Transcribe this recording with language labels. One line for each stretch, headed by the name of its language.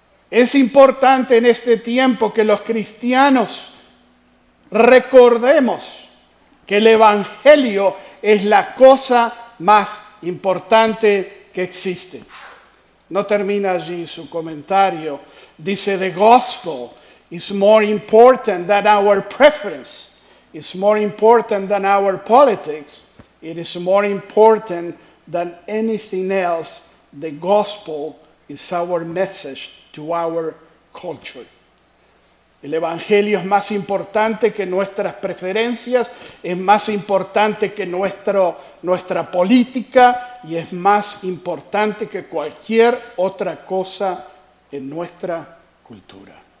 Spanish: Es importante en este tiempo que los cristianos recordemos que el evangelio es la cosa más importante que existe. No termina allí su comentario.
English: Dice: the gospel is more important than our preference. It's more important than our politics. It is more important than anything else. The gospel is our message to our culture.
Spanish: El evangelio es más importante que nuestras preferencias, es más importante que nuestra política y es más importante que cualquier otra cosa en nuestra cultura.